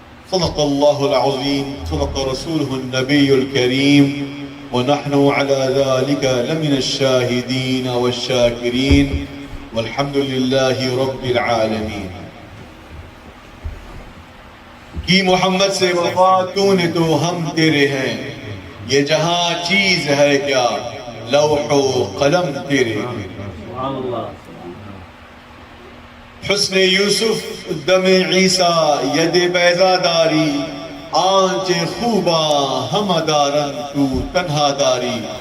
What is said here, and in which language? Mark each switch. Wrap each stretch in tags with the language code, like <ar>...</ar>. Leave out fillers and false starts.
<ar>صدق الله العظيم، صدق رسوله النبي الكريم، ونحن على ذلك لمن الشاهدين والشاكرين والحمد لله رب العالمين.</ar> <ur>کی محمد سے وفا تو نے تو ہم تیرے ہیں، یہ جہاں چیز ہے کیا لوح و قلم تیرے ہیں.</ur> <fa>حسن یوسف دم عیسیٰ ید بیضا داری، آنچ خوبا ہم دارن تو تنہا داری.</fa>